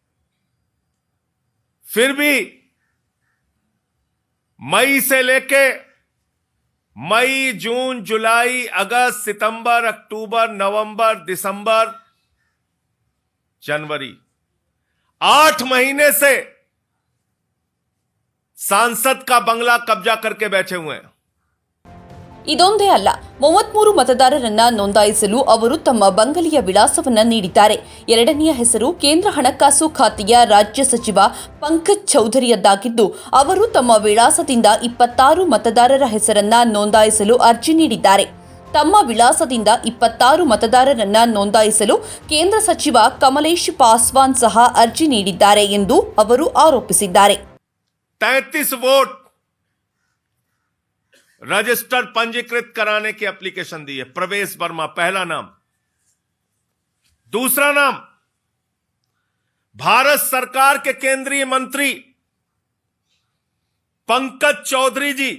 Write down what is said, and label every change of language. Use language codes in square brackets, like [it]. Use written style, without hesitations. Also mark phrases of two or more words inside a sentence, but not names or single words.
[hi] फिर भी मई से लेके मई, जून, जुलाई, अगस्त, सितंबर, अक्टूबर, नवंबर, दिसंबर, जनवरी, 8 महीने से सांसद का बंगला कब्जा करके बैठे हुए हैं. [kn] ಇದೊಂದೇ ಅಲ್ಲ, 33 ಮತದಾರರನ್ನ ನೋಂದಾಯಿಸಲು ಅವರು ತಮ್ಮ ಬಂಗಲೆಯ ವಿಳಾಸವನ್ನ ನೀಡಿದ್ದಾರೆ. ಎರಡನೆಯ ಹೆಸರು ಕೇಂದ್ರ ಹಣಕಾಸು ಖಾತೆಯ ರಾಜ್ಯ ಸಚಿವ ಪಂಕಜ್ ಚೌಧರಿಯದ್ದಾಗಿದ್ದು, ಅವರು ತಮ್ಮ ವಿಳಾಸದಿಂದ 26 ಮತದಾರರ ಹೆಸರನ್ನ ನೋಂದಾಯಿಸಲು ಅರ್ಜಿ ನೀಡಿದ್ದಾರೆ. ತಮ್ಮ ವಿಳಾಸದಿಂದ 26 ಮತದಾರರನ್ನ ನೋಂದಾಯಿಸಲು ಕೇಂದ್ರ ಸಚಿವ ಕಮಲೇಶ್ ಪಾಸ್ವಾನ್ ಸಹ ಅರ್ಜಿ ನೀಡಿದ್ದಾರೆ ಎಂದು ಅವರು ಆರೋಪಿಸಿದ್ದಾರೆ. [hi] 33 [en] वोट रजिस्टर [hi] पंजीकृत कराने की एप्लीकेशन दी है. प्रवेश वर्मा पहला नाम. दूसरा नाम, भारत सरकार के केंद्रीय मंत्री पंकज चौधरी जी.